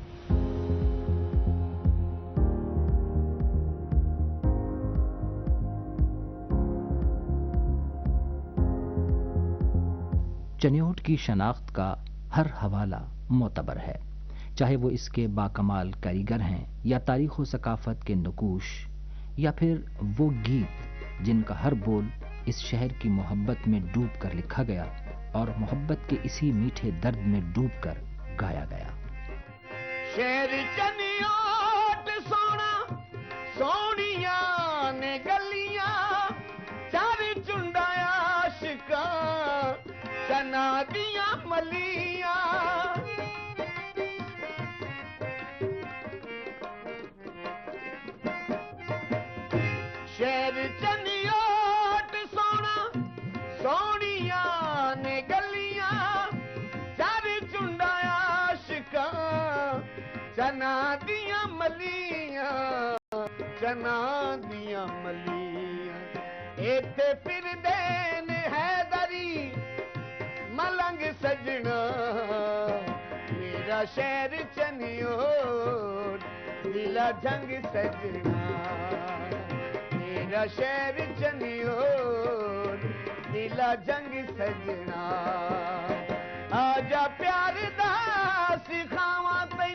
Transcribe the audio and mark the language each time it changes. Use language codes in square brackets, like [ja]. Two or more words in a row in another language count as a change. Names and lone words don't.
[ur] چنیوٹ کی شناخت کا ہر حوالہ معتبر ہے، چاہے وہ اس کے باکمال کاریگر ہیں یا تاریخ و ثقافت کے نقوش، یا پھر وہ گیت جن کا ہر بول اس شہر کی محبت میں ڈوب کر لکھا گیا اور محبت کے اسی میٹھے درد میں ڈوب کر گایا گیا۔ [pa] شہر چنیوٹ سونا سونیاں نے گلیاں چار چنڈایا عاشقاں چنا دیاں ملیاں شہر چنیوٹ سونا سونیاں نے گلیاں چار چنڈایا عاشقاں چنا دیاں ملیاں چنا دیاں ملیاں ایتھے پھر دین حیدری ملنگ سجنا میرا شہر چنیوٹ دلا جنگ سجنا میرا شہر چنیوٹ دلا جنگ سجنا آجا پیار دا سکھاواں